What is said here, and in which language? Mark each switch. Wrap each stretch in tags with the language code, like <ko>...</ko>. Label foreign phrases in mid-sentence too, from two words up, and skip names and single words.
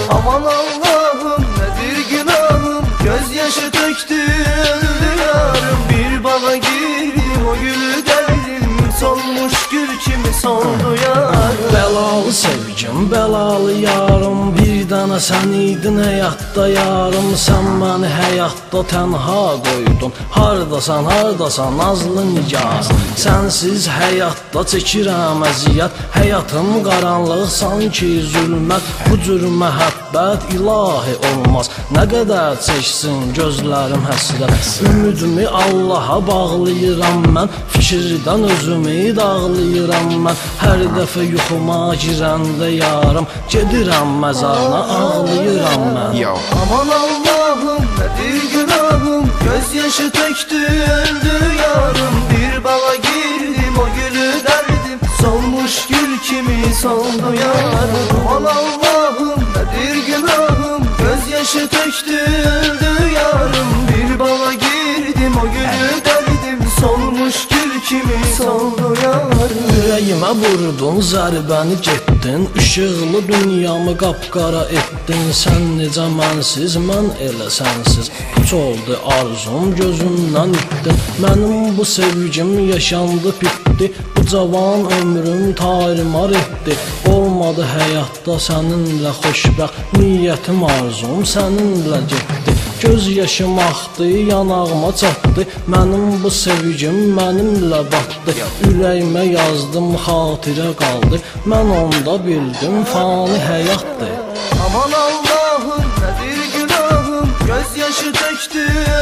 <tr>Aman Allah'ım, nedir günahım, gözyaşı töktü öldü yarım. Bir bağa girdim, o gülü derdim, solmuş gül kimi soldu yarım.</tr> <az>Belalı sevgim, belalı yarım, bir dana sen idin həyatda yarım. Sen beni həyatda tənha qoydun, hardasan, hardasan nazlı nigar. Sensiz həyatda çəkirəm əziyyət, həyatım qaranlıq sanki zülmət. Bu cür məhəbbət ilahi olmaz, nə qədər çəksin gözlərim həsrət. Ümidimi Allaha bağlayıram mən, fikirdən özümü dağlayıram mən. Hər dəfə yuxuma girəndə yarım, gedirəm məzarına ağlayıram mən.</az> <tr>Aman Allah'ım, nedir günahım, gözyaşı töktü öldü yarım. Bir bağa girdim, o gülü derdim, solmuş gül kimi soldu yarım. Aman Allah'ım, nedir günahım, gözyaşı töktü öldü yarım. Bir bağa girdim, o gülü derdim, solmuş gül kimi soldu yarım.</tr> <az>Ürəyimə vurdun, zərbəni getdin, işıqlı dünyamı qapqara etdin. Sən necə mənsiz, mən elə sənsiz, puç oldu arzum, gözümdən itdin. Mənim bu sevgim yaşandı bitdi, bu cavan ömrüm tarimar etdi. Olmadı həyatda səninlə xoşbəxt, niyyətim arzum səninlə getdi. Göz yaşım axdı, yanağıma çatdı, mənim bu sevgim mənimlə batdı. Ürəyimə yazdım, xatirə qaldı, mən onda bildim fani həyatdır.</az> <tr>Aman Allah'ım, nedir günahım, gözyaşı töktü</tr>